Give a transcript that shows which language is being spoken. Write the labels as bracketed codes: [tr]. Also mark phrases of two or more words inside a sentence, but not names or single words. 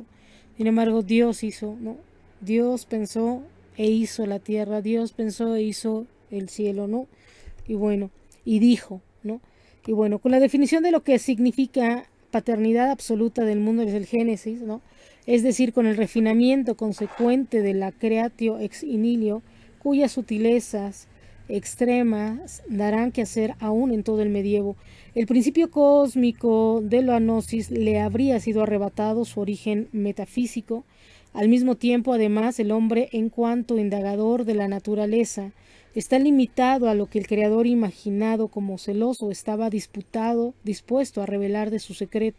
[es] Sin embargo, Dios hizo, ¿no? Dios pensó e hizo la tierra, Dios pensó e hizo el cielo, ¿no? Y bueno, y dijo, ¿no? Y bueno, con la definición de lo que significa paternidad absoluta del mundo desde el Génesis, ¿no? Es decir, con el refinamiento consecuente de la [la] creatio ex nihilo, [es] cuyas sutilezas extremas darán que hacer aún en todo el medievo. El principio cósmico de la gnosis le habría sido arrebatado su origen metafísico. Al mismo tiempo, además, el hombre, en cuanto indagador de la naturaleza, está limitado a lo que el creador imaginado como celoso estaba dispuesto a revelar de su secreto.